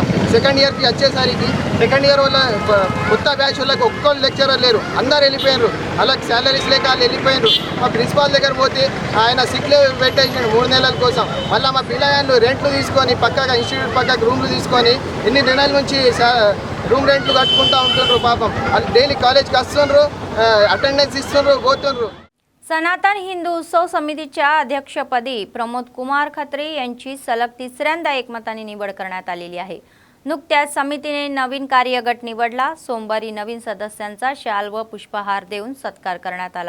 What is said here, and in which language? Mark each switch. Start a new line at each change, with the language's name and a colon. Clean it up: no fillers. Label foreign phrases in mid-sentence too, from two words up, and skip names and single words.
English: second yearki
Telugu: వచ్చేసరికి
English: second year
Telugu: వల్ల కొత్త బ్యాచ్ వాళ్ళకి ఒక్కళ్ళు లెక్చరర్ లేరు, అందరు వెళ్ళిపోయారు. వాళ్ళకి శాలరీస్ లేక వాళ్ళు వెళ్ళిపోయారు. మా ప్రిన్సిపాల్ దగ్గర పోతే ఆయన
English: sick leave
Telugu: పెట్టేసాడు 3 నెలల కోసం. మళ్ళీ మా పిల్లగాళ్ళు రెంట్లు తీసుకొని పక్కగా ఇన్స్టిట్యూట్ పక్కకు రూమ్లు తీసుకొని ఎన్ని నెలల నుంచి
English: room rentlu
Telugu: కట్టుకుంటూ ఉంటుండ్రు. పాపం వాళ్ళు
English: daily collegeki
Telugu: వస్తుండ్రు, अटेंडन्स इస్తుండ్రు, పోతుండ్రు.
Marathi: सनातन हिंदू उत्सव समितीच्या अध्यक्षपदी प्रमोद कुमार खत्री यांची सलग 3ऱ्यांदा एकमताने निवड करण्यात आलेली आहे. नुकत्याच समितीने नवीन कार्यगट निवडला. सोमवारी नवीन सदस्यांचा शाल व पुष्पहार देऊन सत्कार करण्यात आला.